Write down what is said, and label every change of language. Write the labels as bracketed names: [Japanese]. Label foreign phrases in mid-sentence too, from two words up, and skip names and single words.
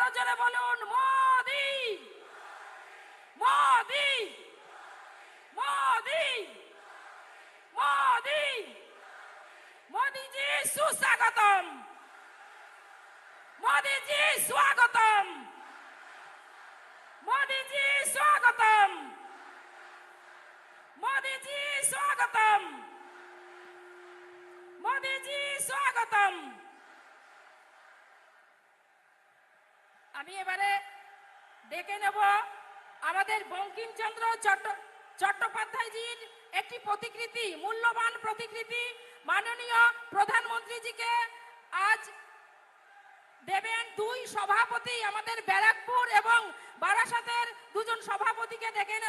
[Bangla] করে বলুন মোদি মোদি মোদি মোদি। [Hindi] मोदी जी सुस्वागतम, मोदी जी स्वागतम, मोदी जी स्वागतम, मोदी जी स्वागतम, मोदी जी स्वागतम। [Bangla] আমি এবারে ডেকে নেব আমাদের বঙ্কিমচন্দ্র চট্টোপাধ্যায়জির একটি প্রতিকৃতি, মূল্যবান প্রতিকৃতি মাননীয় প্রধানমন্ত্রীজিকে আজ দেবেন দুই সভাপতি, আমাদের ব্যারাকপুর এবং বারাসাতের দুজন সভাপতিকে ডেকে নেব।